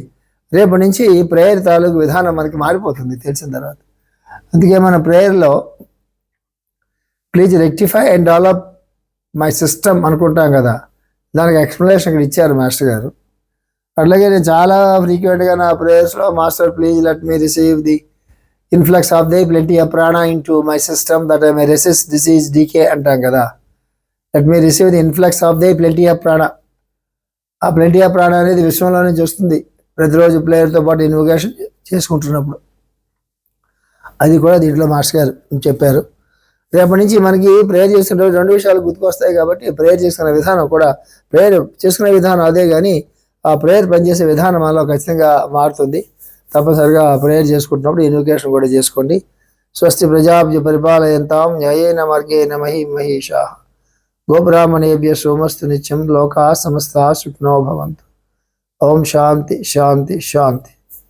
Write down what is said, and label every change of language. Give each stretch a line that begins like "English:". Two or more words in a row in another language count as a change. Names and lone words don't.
Telugu: రేపటి నుంచి ప్రేయర్ తాలూకు విధానం మనకి మారిపోతుంది తెలిసిన తర్వాత. అందుకే మన ప్రేయర్లో
English: please rectify and develop my system
Telugu: అనుకుంటాం కదా, దానికి ఎక్స్ప్లెనేషన్ ఇక్కడ ఇచ్చారు మాస్టర్ గారు. అట్లాగే నేను చాలా ఫ్రీక్వెంట్గా నా ప్రేయర్స్లో
English: master please let me receive the influx of the plenty of prana in to my system that I may resist disease decay
Telugu: అంటాం కదా.
English: let me receive the influx of the plenty of prana.
Telugu: ఆ
English: plenty of prana
Telugu: అనేది విశ్వంలో నుంచి వస్తుంది ప్రతిరోజు ప్లేయర్తో పాటు ఇన్వోకేషన్ చేసుకుంటున్నప్పుడు. అది కూడా దీంట్లో మాస్టర్ గారు చెప్పారు. రేపటి నుంచి మనకి ప్రేయర్ చేసిన రోజు 2 విషయాలు గుర్తుకొస్తాయి. కాబట్టి ప్రేయర్ చేసుకునే విధానం కూడా, ప్రేయర్ చేసుకునే విధానం అదే, కానీ ఆ ప్రేయర్ పనిచేసే విధానం మనలో ఖచ్చితంగా మారుతుంది. తప్పనిసరిగా ప్రేయర్ చేసుకుంటున్నప్పుడు ఇన్వోకేషన్ కూడా చేసుకోండి.
Sanskrit: స్వస్తి ప్రజాభ్య పరిపాలయంతాం న్యాయేన మార్గేణ మహీషాః గోబ్రాహ్మణేభ్య సోమస్తు నిత్యం లోకాః సమస్తాః సుఖినో భవంతు. ఓం శాంతి శాంతి శాంతి.